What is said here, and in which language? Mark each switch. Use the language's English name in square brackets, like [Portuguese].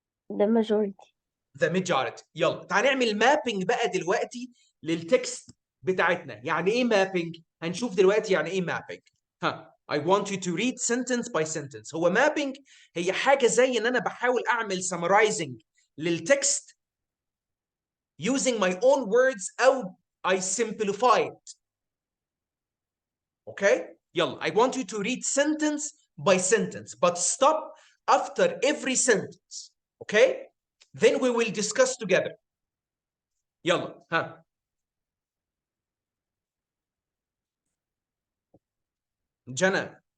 [English] The majority. The majority. [Arabic] يلا تعال نعمل مابينج بقى دلوقتي للتكست بتاعتنا. يعني ايه مابينج؟ هنشوف دلوقتي يعني ايه مابينج. [English] I want you to read sentence by sentence. [Arabic] هو مابينج هي حاجة زي ان انا بحاول اعمل summarizing للتكست [English] using my own words [Arabic] او [English] I simplify it. Okay? يلا I want you to read sentence by sentence but stop after every sentence. Okay? Then we will discuss together. [Arabic] يلا Jana.